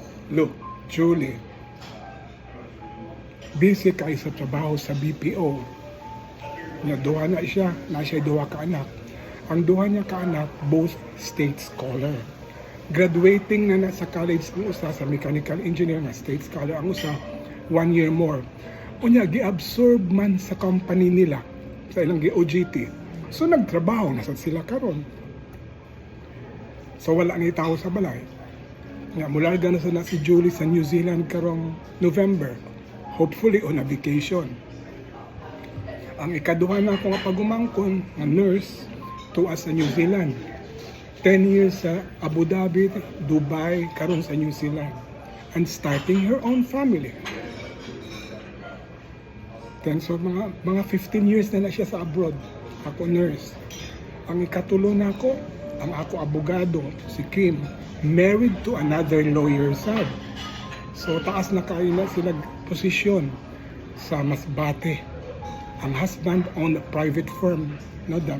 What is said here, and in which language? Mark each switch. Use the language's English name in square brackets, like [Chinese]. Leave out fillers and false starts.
[Cebuano] Look, Julie, busy kay sa trabaho sa BPO. Duha na siya, na siya duha ka anak. Ang duha niya ka anak, [English] both state scholar. [Cebuano] Graduating na sa college ang usa sa mechanical engineer na state scholar ang usa, 1 year more. Unya, gi-absorb man sa company nila, sa ilang gi-OJT. So, nagtrabaho na sila karon. So, wala nga tao sa balay. Nga, mularga na sana si Julie sa New Zealand karong November. [English] Hopefully on a vacation. [Cebuano] Ang ikaduha na ako nga pagumangkon, nga nurse, tuwa sa New Zealand. 10 years sa Abu Dhabi, Dubai, karon sa New Zealand. [English] And starting her own family. [Cebuano] Then, so mga 15 years na siya sa abroad. Ako nurse. Ang ikatulo na ako, ang ako abogado, si Kim, [English] married to another lawyer sad. [Cebuano] So taas na kayo na sila posisyon sa Masbate. Ang husband [English] owned a private firm. [Cebuano] No,